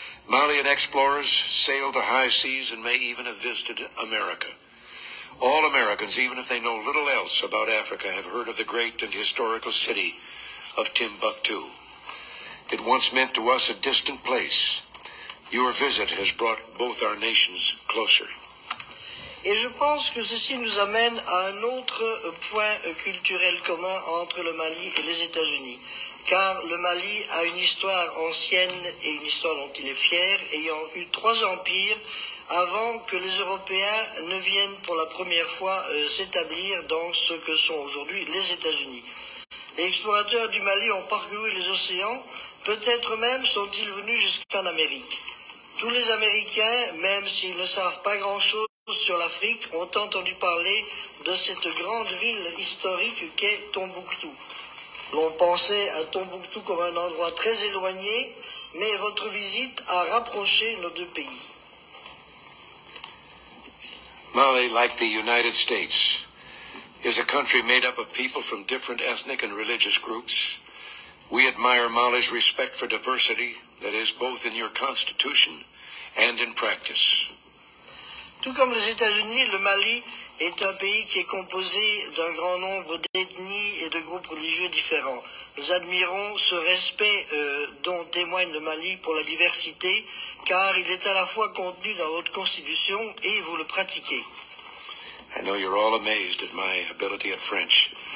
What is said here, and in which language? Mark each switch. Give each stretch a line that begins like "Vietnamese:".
English: Malian explorers sailed the high seas and may even have visited America. All Americans, even if they know little else about Africa, have heard of the great and historical city of Timbuktu. It once meant to us a distant place. Your visit has brought both our nations closer.
French: Et je pense que ceci nous amène à un autre point culturel commun entre le Mali et les États-Unis. Car le Mali a une histoire ancienne et une histoire dont il est fier, ayant eu 3 empires avant que les Européens ne viennent pour la première fois s'établir dans ce que sont aujourd'hui les États-Unis. Les explorateurs du Mali ont parcouru les océans, peut-être même sont-ils venus jusqu'en Amérique. Tous les Américains, même s'ils ne savent pas grand-chose sur l'Afrique ont entendu parler de cette grande ville historique qu'est Tombouctou. L'on pensait à Tombouctou comme un endroit très éloigné, mais votre visite a rapproché nos deux pays.
English: Mali, like the United States, is a country made up of people from different ethnic and religious groups. We admire Mali's respect for diversity, that is, both in your constitution and in practice.
French: Tout comme les États-Unis, le Mali est un pays qui est composé d'un grand nombre d'ethnies et de groupes religieux différents. Nous admirons ce respect dont témoigne le Mali pour la diversité, car il est à la fois contenu dans votre constitution et vous le pratiquez.
English: I know you're all amazed at my ability at French.